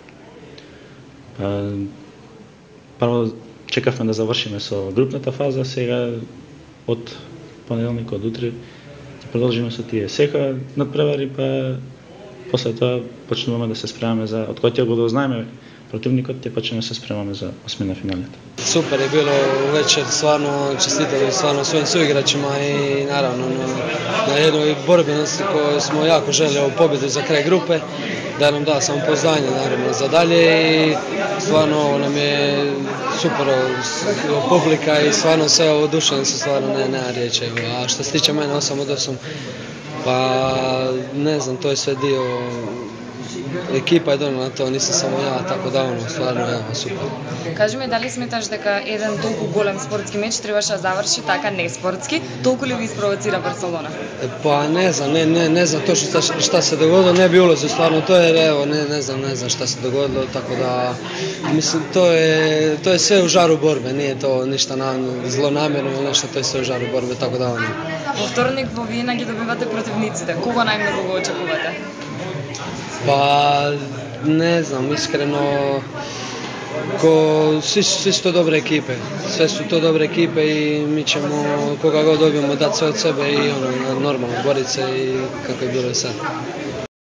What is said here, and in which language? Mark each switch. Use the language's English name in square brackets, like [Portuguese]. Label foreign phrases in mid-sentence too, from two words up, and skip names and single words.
[Macedonian] Прво чекавме да завршиме со групната фаза, сега од понеделник, од утре ќе продолжиме со тие сеха надпревари, па после тоа почнуваме да се спремаме за од кој ќе го дознаеме противникот, ќе почнеме да се спремаме за осмина финалето. [Croatian] Супер je bilo večer, stvarno čestitali stvarno svojim suigračima i naravno na jednoj borbenosti koju smo jako želeli pobjedu za kraj grupe, da nam da samopouzdanje naravno za dalje i stvarno nam je super publika i stvarno sve oduševljeni su, stvarno nema riječi. A što se tiče mene 8 od 8, pa ne znam, to je sve dio ekipa je donela to, nisam samo ja, tako da stvarno je super. [Macedonian] Кажи ми, дали сметаш дека еден толку голем спортски меч требаше да заврши така неспортски? Толку ли ви испровоцира Барселона? [Croatian] Pa ne znam, ne znam točno šta se dogodilo, ne bi ulazio stvarno to jer evo ne znam šta se dogodilo, tako da mislim to je sve u žaru borbe, nije to ništa zlonamjerno ili nešto, to je sve u žaru borbe, tako da ono. [Macedonian] Во вторник во Виена ги добивате противниците. Кого најмногу го очекувате? [Croatian] Pa ne znam, iskreno svi su to dobre ekipe, sve su to dobre ekipe i mi ćemo koga god dobijemo dati sve od sebe i normalno boriti se i kako je bilo i sad.